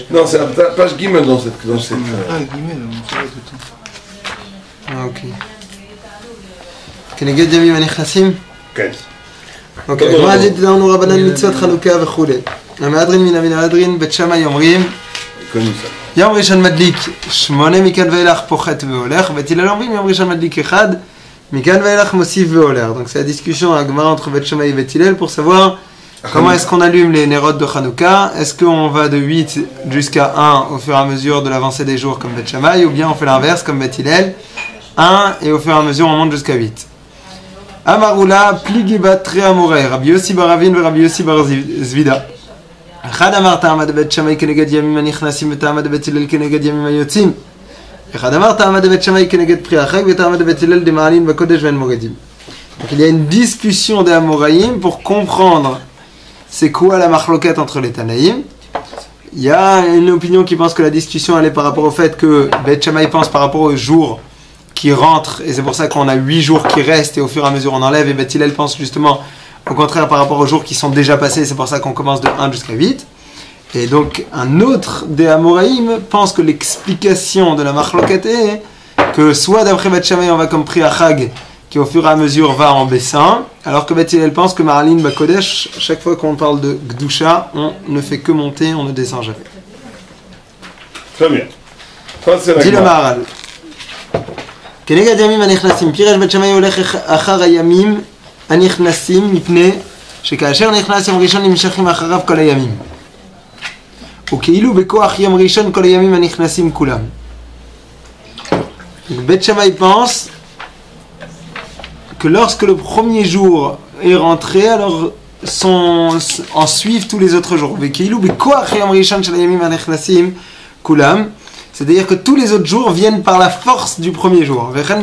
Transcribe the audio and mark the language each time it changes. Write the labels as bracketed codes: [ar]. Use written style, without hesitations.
[fr] Non, c'est la page Gimel dans cette... Ah, Gimel, on sait tout le temps. [he] Ah, ok. כנגד ימים הנכנסים? כן. אוקיי, הגמרא דיברנו רבנן מצוות חנוכה וכולי. המהדרין מן המהדרין בית שמאי אומרים יום ראשון מדליק 8 מכאן ואילך פוחת והולך, בית הלל אומרים יום ראשון מדליק 1 מכאן ואילך מוסיף והולך. [fr] Donc c'est la discussion à Gemara entre בית שמאי et בית הלל pour savoir comment est-ce qu'on allume les nérodes de Hanouka. Est-ce qu'on va de 8 jusqu'à 1 au fur et à mesure de l'avancée des jours comme beit שמאי, ou bien on fait l'inverse comme beit hillel, 1 et au fur et à mesure on monte jusqu'à 8. [arc] Amarula, pligibat tre amorei, Rabbi Yossi bar Ravin et Rabbi Yossi bar Zvida. [he] אחד אמר תעמד בית שמאי כנגד ימים הנכנסים ותעמד בית הלל כנגד ימים היוצאים. אחד אמר תעמד בית שמאי כנגד פרי החג ותעמד בית הלל דמעלין בקודש ואין מורידים. [fr] Donc il y a une discussion des Amoraïm pour comprendre c'est quoi la marloquette entre les Tanaïm. Il y a une opinion qui pense que la discussion elle est par rapport au fait que Beit Shammai pense par rapport au jour qui rentre, et c'est pour ça qu'on a 8 jours qui restent et au fur et à mesure on enlève, et Beit Hillel pense justement au contraire par rapport aux jours qui sont déjà passés, c'est pour ça qu'on commence de 1 jusqu'à 8. Et donc un autre des Amoraïm pense que l'explication de la Marloquet est que soit d'après Beit Shammai on va comme Pri Achag qui au fur et à mesure va en baissant, alors que Beit Hillel pense que Ma'alin Bakodesh, chaque fois qu'on parle de Gdusha, on ne fait que monter, on ne descend jamais. Très bien. Dis le Maharal. [he] כנגד ימים הנכנסים, פירש בית שמאי הולך אחר הימים הנכנסים מפני שכאשר נכנס יום ראשון נמשכים אחריו כל הימים. וכאילו בכוח יום ראשון כל הימים הנכנסים כולם. [fr] בית שמאי pense que lorsque le premier jour est rentré, alors en suivent tous les autres jours. [he] וכאילו בכוח יום ראשון של הימים הנכנסים כולם. [fr] C'est-à-dire que tous les autres jours viennent par la force du premier jour.